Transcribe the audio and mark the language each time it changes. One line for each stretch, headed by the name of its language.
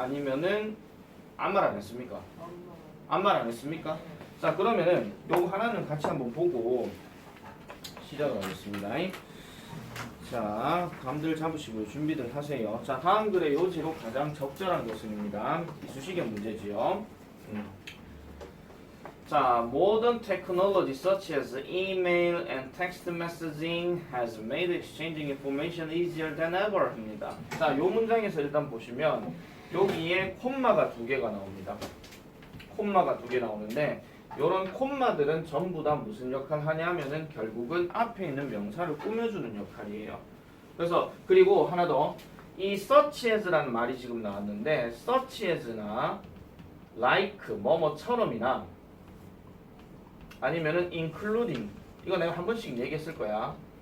Korean: 아니면은 아무 말 안 했습니까? 아무 말 안 했습니까? 자, 그러면은 요거 하나는 같이 한번 보고 시작을 하겠습니다. 자, 감들 잡으시고요. 준비들 하세요. 자, 다음 글의 요지로 가장 적절한 것은입니다. 이수식의 문제지요.
English: 자, modern technology such as email and text messaging has made exchanging information easier than ever
Korean: 입니다. 자, 요 문장에서 일단 보시면 여기에 콤마가 2개가 나옵니다. 콤마가 2개 나오는데 요런 콤마들은 전부 다 무슨 역할 하냐면은 결국은 앞에 있는 명사를 꾸며주는 역할이에요. 그래서 그리고 하나 더 이 such as라는 말이 지금 나왔는데 such as나 like 뭐뭐처럼이나 아니면은 including 이거 내가 한 번씩 얘기했을 거야.